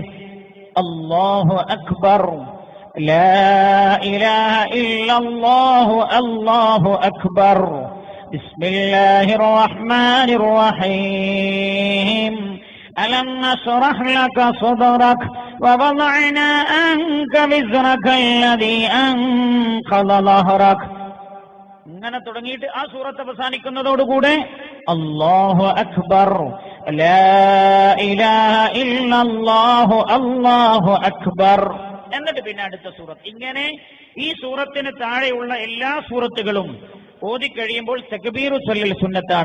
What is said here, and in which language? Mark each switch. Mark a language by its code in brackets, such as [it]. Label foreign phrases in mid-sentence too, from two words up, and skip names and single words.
[ar] الله أكبر. لا إله إلا الله. الله أكبر. بسم الله الرحمن الرحيم. ألم نشرح لك صدرك ووضعنا عنك وزرك الذي أنقض ظهرك. [ml] ഇങ്ങനെ തുടങ്ങിയിട്ട് ആ സൂറത്ത് അവസാനിക്കുന്നതോടുകൂടെ [ar] الله أكبر لا إله إلا الله الله أكبر. [ml] എന്നിട്ട് പിന്നെ അടുത്ത സൂറത്ത്. ഇങ്ങനെ ഈ സൂറത്തിന് താഴെയുള്ള എല്ലാ സൂറത്തുകളും ഓതിക്കഴിയുമ്പോൾ തക്ബീറു ചൊല്ലൽ സുന്നത്താണ്.